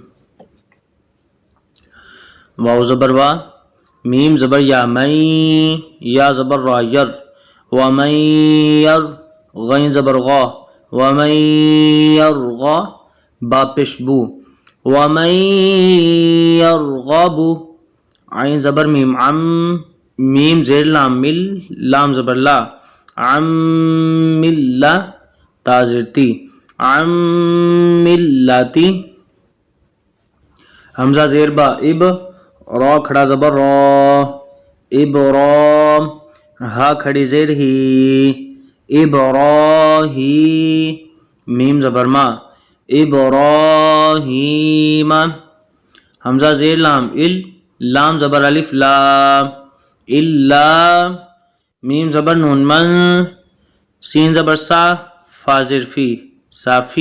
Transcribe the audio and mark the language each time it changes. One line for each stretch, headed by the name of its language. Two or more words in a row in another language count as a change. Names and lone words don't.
Urdu: واو زبر وا، میم زبر یا، مین یا زبر را یر، ومن یر غین زبر غا، ومن یرغا با پیش بو، ومن یرغب عین زبر میم عم، میم زیر لام مل، لام زبر لا، عم ملہ تا زیر تی، عم ملتی، حمزہ زیر با اب، را کھڑا زبر را، ابرام، ہا کھڑی زیر ہی، ابراہی، میم زبر ما، ابراہیم، حمزہ زیر لام ال، لام زبر الف لا، الا، میم زبر نون من، سین زبر سا، فا زیر فی، صافی،